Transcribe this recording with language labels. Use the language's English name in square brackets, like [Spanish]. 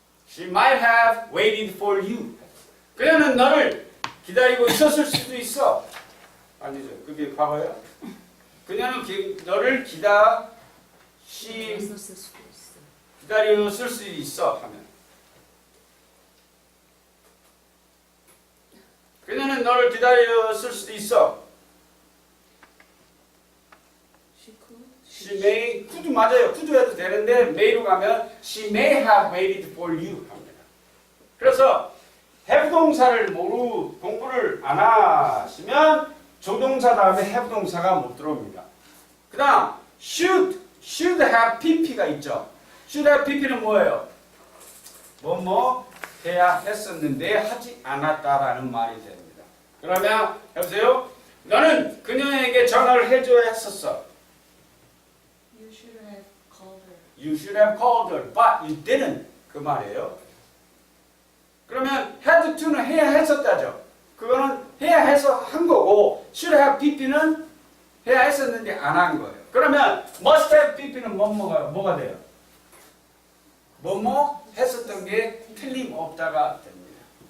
[English] She might have waited for you. [Korean] 그녀는 너를 기다리고 있었을 수도 있어. 아니죠. 그게 과거야. 그녀는 너를 있었을 수도 있어. 기다렸을 수 있어 하면 그녀는 너를 기다렸을 수도 있어. [English] She could. She may, could [Korean] 맞아요. [English] could [Korean] 해도 되는데 [English] may로 가면 she may have waited for you [Korean] 합니다. 그래서 have 동사를 공부를 안 하시면 조동사 다음에 have 동사가 못 들어옵니다. 그 다음 should have pp가 있죠. should have pp는 뭐예요? 뭐뭐 해야 했었는데 하지 않았다라는 말이 됩니다. 그러면 여보세요? 너는 그녀에게 전화를 해줘야 했었어. [English] You should have called her. You should have called her, but you didn't. [Korean] 그 말이에요. 그러면 had to는 해야 했었다죠. 그거는 해야 해서 한 거고 should have pp는 해야 했었는데 안 한 거예요. 그러면 must have pp는 뭐가 돼요? 뭐뭐 했었던 게 틀림없다가 됩니다.